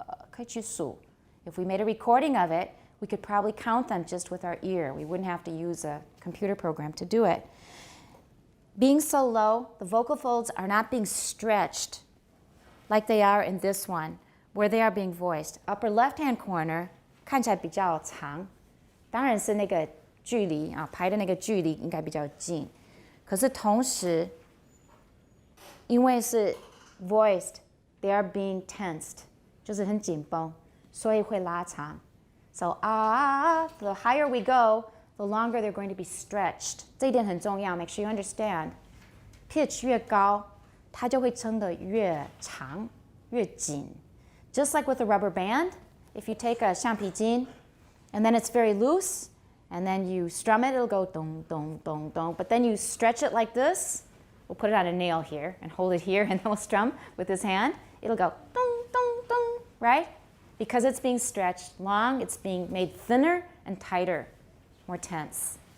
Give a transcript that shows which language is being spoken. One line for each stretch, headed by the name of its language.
Chinese: 可以去数。
English: If we made a recording of it, we could probably count them just with our ear. We wouldn't have to use a computer program to do it. Being so low, the vocal folds are not being stretched like they are in this one, where they are being voiced. Upper left-hand corner
Chinese: 看起来比较长，当然是那个距离啊，排的那个距离应该比较近。可是同时，因为是 voiced,
English: they are being tensed,
Chinese: 就是很紧绷，所以会拉长。
English: So the higher we go, the longer they're going to be stretched.
Chinese: 这一点很重要
English: ，make sure you understand.
Chinese: Pitch 越高，它就会撑得越长、越紧。
English: Just like with a rubber band, if you take a 橡皮筋 and then it's very loose, and then you strum it, it'll go dong, dong, dong, dong. But then you stretch it like this. We'll put it on a nail here and hold it here, and then we'll strum with this hand. It'll go dong, dong, dong, right? Because it's being stretched long, it's being made thinner and tighter, more tense.